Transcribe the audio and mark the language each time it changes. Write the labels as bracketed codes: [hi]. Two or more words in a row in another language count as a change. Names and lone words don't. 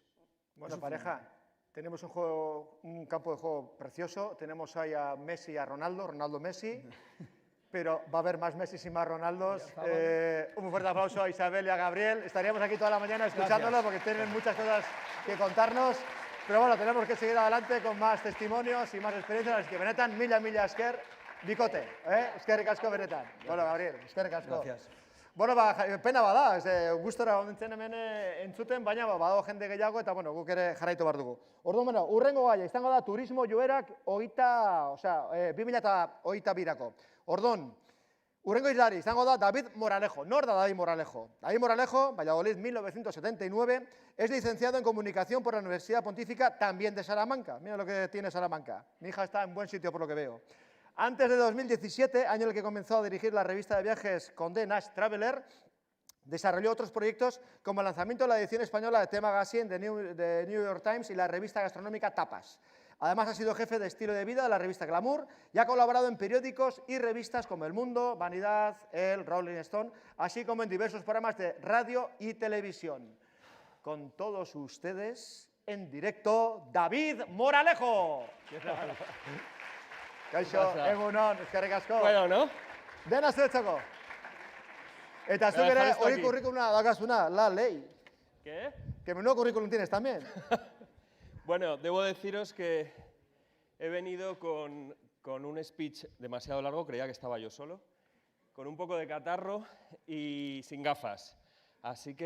[es] Bueno, eso pareja, tenemos un campo de juego precioso, tenemos ahí a Messi y a Ronaldo Messi, pero va a haber más Messi y más Ronaldos. Ya estamos. Un fuerte aplauso a Isabel y a Gabriel. Estaríamos aquí toda la mañana escuchándolos porque tienen muchas cosas que contarnos. Pero bueno, tenemos que seguir adelante con más testimonios y más experiencias. Así que [eu] benetan, mila esker, bikote. Eskerrik asko benetan. Bueno, Gabriel, eskerrik asko. [es] Gracias. [eu] Bueno, pena bada, gustora ondintzen hemen entzuten, baina badago jende gehiago eta bueno, guk ere jarraitu behar dugu. Orduan, bueno, urrengo gaia izango da turismo joerak 2022-rako. Orduan, urrengo islari izango da David Moralejo. Nor da David Moralejo? [es] David Moralejo, Valladolid 1979, es licenciado en Comunicación por la Universidad Pontífica, también de Salamanca. Mira lo que tiene Salamanca. Mi hija está en buen sitio por lo que veo. Antes de 2017, año en el que comenzó a dirigir la revista de viajes Condé Nast Traveler, desarrolló otros proyectos como el lanzamiento de la edición española de The Magazine de New York Times y la revista gastronómica Tapas. Además, ha sido jefe de estilo de vida de la revista Glamour y ha colaborado en periódicos y revistas como El Mundo, Vanidad, El, Rolling Stone, así como en diversos programas de radio y televisión. Con todos ustedes, en directo, David Moralejo. [eu] Kaixo, egunon, eskerrik asko. [es] Bueno, ¿no? [eu] Dena zuretzako. Eta zuk [es] Me [eu] ere [es] dejáis [eu] hori [es] aquí. [eu] kurrikuluna daukazuna, [es] la ley. ¿Qué? Que menudo currículum tienes también. Bueno, debo deciros que he venido con un speech demasiado largo, creía que estaba yo solo, con un poco de catarro y sin gafas. Así que